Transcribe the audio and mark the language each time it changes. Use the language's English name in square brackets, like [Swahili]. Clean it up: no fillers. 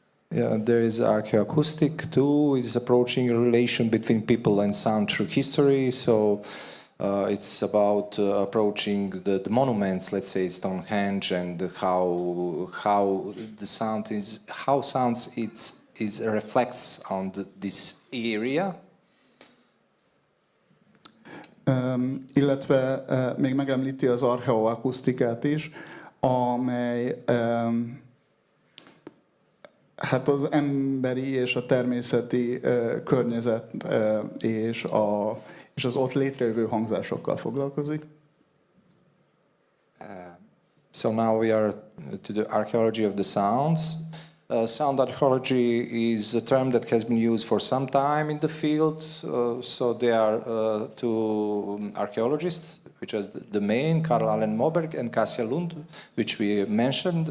[English] Yeah, there is archeoakustic too. It's approaching a relation between people and sound through history. So it's about approaching the monuments, let's say Stonehenge, and how the sound is, how sounds it reflects on this area. [Hungarian] Illetve még megemlíti az archeoakusztikát is, amely hát az emberi és a természeti környezet és az ott létrejövő hangzásokkal foglalkozik. [English] So now we are to the archaeology of the sounds. Sound archaeology is a term that has been used for some time in the field. So there are two archaeologists, which is the main, Karl Allen Moberg and Kasia Lund, which we mentioned.